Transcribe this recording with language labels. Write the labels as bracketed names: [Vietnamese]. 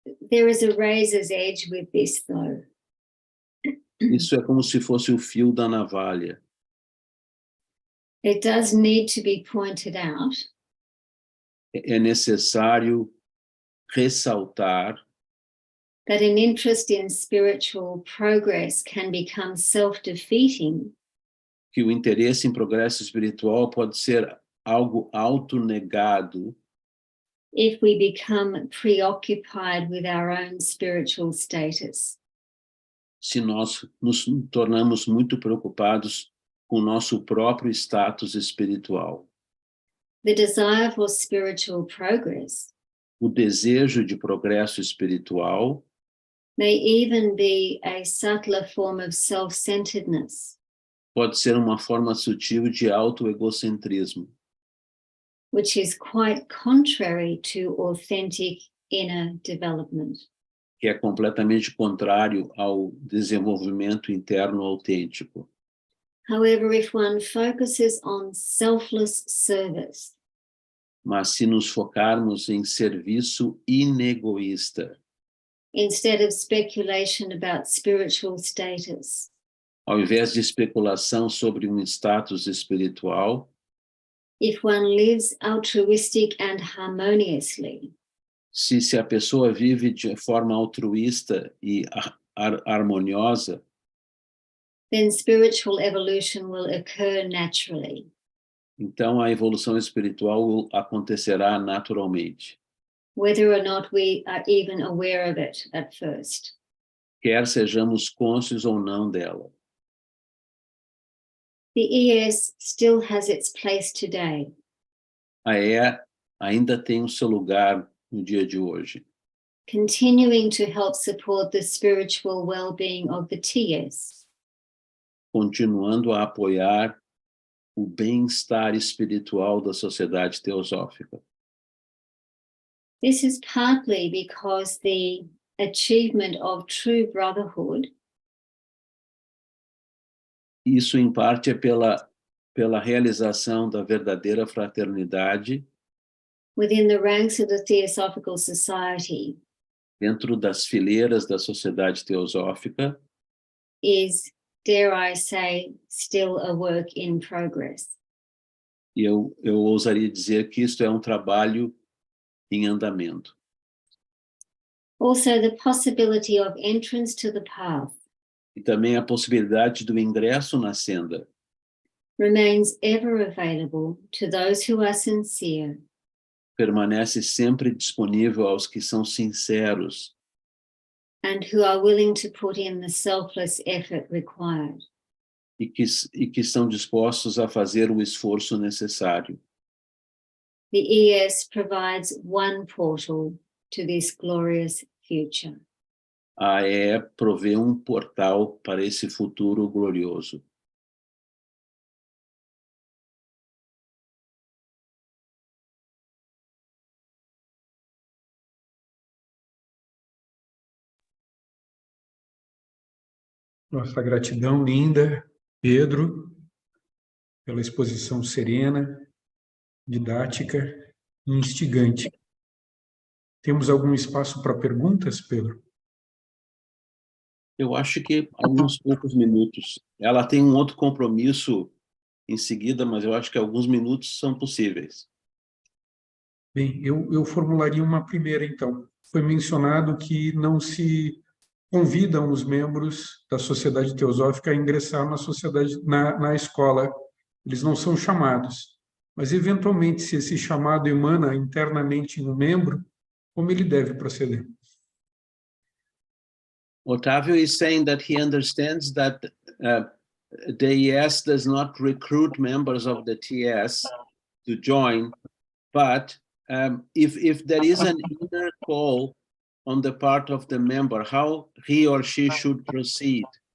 [English] There is a razor's edge with this, though. [Portuguese] Isso é como se fosse o fio da navalha. [English] It does need to be pointed out [Portuguese] É necessário ressaltar [English] that an interest in spiritual progress can become self-defeating [Portuguese] que o interesse em progresso espiritual pode ser algo autonegado [English] if we become preoccupied with our own spiritual status. [Portuguese] se nós nos tornamos muito preocupados com o nosso próprio status espiritual. [English] The desire for spiritual progress [Portuguese] o desejo de progresso espiritual [English] may even be a subtler form of self-centeredness, [Portuguese] pode ser uma forma sutil de autoegocentrismo, [English] which is quite contrary to authentic inner development. [Portuguese] que é completamente contrário ao desenvolvimento interno autêntico. [English] However, if one focuses on selfless service, [Portuguese] Mas se nos focarmos em serviço inegoísta, [English] instead of speculation about spiritual status, [Portuguese] ao invés de especulação sobre um status espiritual, [English] if one lives altruistic and harmoniously, [Portuguese] se a pessoa vive de forma altruísta e harmoniosa, [English] then spiritual evolution will occur naturally. [Portuguese] então a evolução espiritual acontecerá naturalmente, [English] Whether or not we are even aware of it at first. [Portuguese] quer sejamos cônscios ou não dela. [English] The ES still has its place today, [Portuguese] A E ainda tem o seu lugar no dia de hoje, [English] continuing to help support the spiritual well-being of the TS, [Portuguese] continuando a apoiar o bem-estar espiritual da Sociedade Teosófica. [English] This is partly because the achievement of true brotherhood [Portuguese] Isso, em parte, é pela realização da verdadeira fraternidade [English] within the ranks of the Theosophical Society [Portuguese] dentro das fileiras da Sociedade Teosófica [English] is, dare I say, still a work in progress. [Portuguese] e eu ousaria dizer que isto é um trabalho em andamento. [English] Also, the possibility of entrance to the path [Portuguese] E também a possibilidade do ingresso na senda [English] remains ever available to those who are sincere [Portuguese] permanece sempre disponível aos que são sinceros [English] and who are willing to put in the selfless effort required. [Portuguese] e que estão dispostos a fazer o esforço necessário. [English] The ES provides one portal to this glorious future. [Portuguese] A E provê um portal para esse futuro glorioso. Nossa gratidão linda, Pedro, pela exposição serena, didática e instigante. Temos algum espaço para perguntas, Pedro? Eu acho que alguns poucos minutos. Ela tem um outro compromisso em seguida, mas eu acho que alguns minutos são possíveis. Bem, eu formularia uma primeira, então. Foi mencionado que não se convidam os membros da Sociedade Teosófica a ingressar na escola. Eles não são chamados. Mas, eventualmente, se esse chamado emana internamente em um membro, como ele deve proceder? [English] Otávio is saying that he understands that the ES does not recruit members of the TS to join, but if there is an inner call on the part of the member, how he or she should proceed?